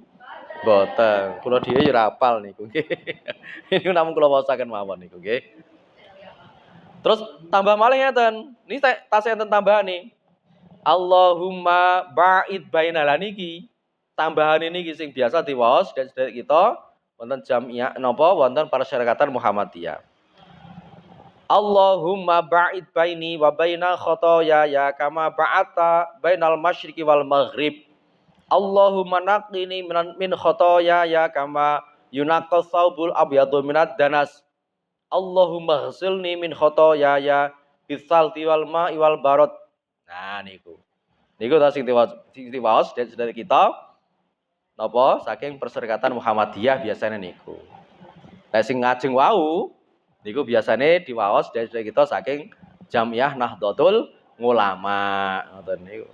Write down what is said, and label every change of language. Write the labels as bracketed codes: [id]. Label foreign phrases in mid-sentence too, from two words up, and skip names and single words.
[jv] Boten, kula dhewe ya ora apal niku nggih. Niku namung kula waosaken mawon niku nggih. Terus tambah malih ngeten. Niki tasih enten tambahane. [ar] اللهم باعد بين niki. [jv] Tambahan ini sing biasa diwaos dan sedherek kita wonten jamiah napa wonten Perserikatan Muhammadiyah. [ar] اللهم باعد بيني وبين خطاياي كما باعدت بين المشرق والمغرب. اللهم نقني من خطاياي كما ينقى الثوب الأبيض من الدنس. اللهم اغسلني من خطاياي بالثلج والماء والبرد. [jv] Nah niku. Niku ta sing diwaos dan sedherek kita napa saking Perserikatan Muhammadiyah biasanya niku. Lah sing ngajeng wau niku biasane diwaos dan sedherek kita saking Jamiah Nahdlatul Ulama ngoten niku.